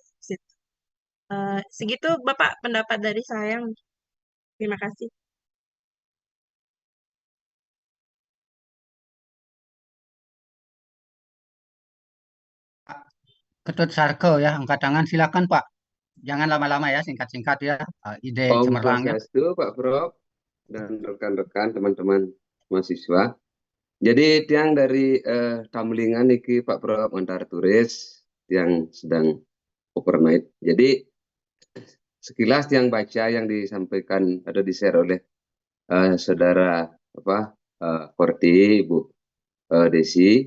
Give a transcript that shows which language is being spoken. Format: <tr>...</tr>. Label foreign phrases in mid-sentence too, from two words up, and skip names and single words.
<id>Segitu Bapak pendapat dari saya. Terima kasih. Ketut Sarko ya, angkat tangan silakan Pak. Jangan lama-lama ya, singkat-singkat ya. Ide Om cemerlangnya. Swastiastu, Pak Prof, dan rekan-rekan teman-teman mahasiswa. Jadi tiang dari Tamlingan niki Pak Prof antar turis yang sedang overnight. Jadi sekilas yang baca yang disampaikan atau di-share oleh saudara apa Korti, Ibu Desi.</id>